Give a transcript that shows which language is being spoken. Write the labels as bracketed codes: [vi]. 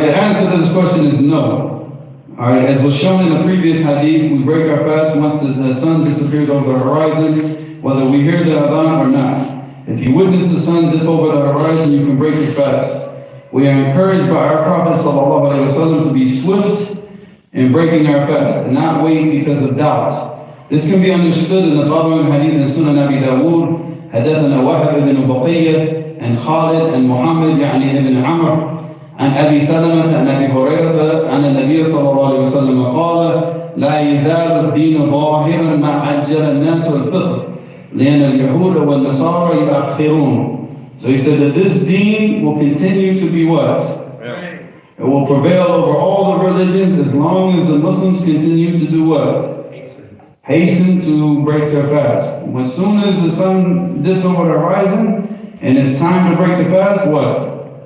[en] The answer to this question is no. All right. As was shown in the previous hadith, we break our fast once the sun disappears over the horizon, whether we hear the adhan or not. If you witness the sun dip over the horizon, you can break your fast. We are encouraged by our Prophet ﷺ to be swift in breaking our fast and not wait because of doubt. This can be understood in the following hadith in Sunan Abi Dawood. [ar] حدثنا وهب بن بقية and Khalid and Muhammad يعني ابن عمر عن أبي سلمة عن أبي هريرة عن النبي صلى الله عليه وسلم قال لا يزال الدين ظاهرا ما عجل الناس الفطر لأن اليهود والنصارى يؤخرون. [en] So he said that this deen will continue to be what? It will prevail over all the religions as long as the Muslims continue to do what? Hasten to break their fast. As soon as the sun dips over the horizon and it's time to break the fast, what?